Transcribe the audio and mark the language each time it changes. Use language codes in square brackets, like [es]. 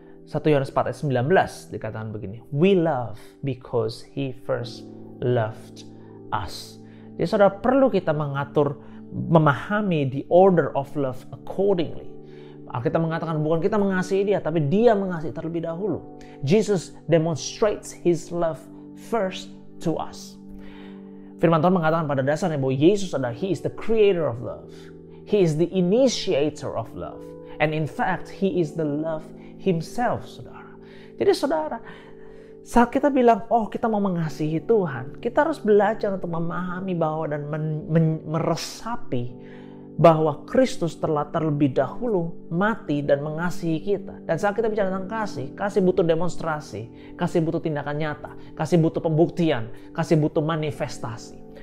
[id] 1 Yohanes 4 ayat 19 dikatakan begini, [en] we love because He first loved us. [id] Jadi saudara, perlu kita memahami [en] the order of love accordingly. [id] Alkitab mengatakan bukan kita mengasihi Dia, tapi Dia mengasihi terlebih dahulu. [en] Jesus demonstrates His love first to us. [id] Firman Tuhan mengatakan pada dasarnya bahwa Yesus adalah [en] He is the creator of love. He is the initiator of love. And in fact, He is the love Himself, saudara. [id] Jadi saudara, saat kita bilang, oh kita mau mengasihi Tuhan, kita harus belajar untuk memahami bahwa dan meresapi bahwa Kristus telah terlebih dahulu mati dan mengasihi kita. Dan saat kita bicara tentang kasih butuh demonstrasi, kasih butuh tindakan nyata, kasih butuh pembuktian, kasih butuh manifestasi.